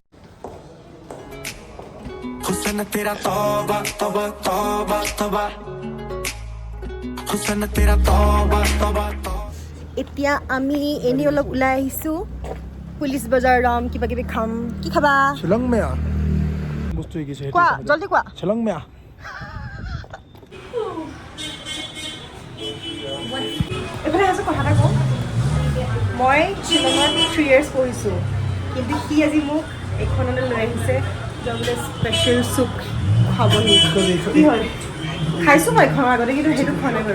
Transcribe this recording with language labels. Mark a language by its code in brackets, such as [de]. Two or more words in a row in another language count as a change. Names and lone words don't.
[hi] हुस्न तेरा तौबा तौबा तौबा तौबा हुस्न तेरा तौबा तौबा [as] এতিয়া আমি এনেই অলপ ওলাই আহিছোঁ পুলিচ বজাৰ যাম কিবা কিবি খাম কি খাবা শ্বিলং মেয়া বস্তু শিকিছে কোৱা জলদি কোৱা শ্বিলং মেয়া এইফালে আছোঁ কথা এটা কওঁ মই শ্বিলঙত 3 years পঢ়িছোঁ কিন্তু সি আজি মোক এইখনলৈ লৈ আহিছে যাবলৈ [en] special soup [as] খাবহি কি হয় খাইছোঁ মই এখন আগতে কিন্তু সেইটো খোৱা নাই বাৰু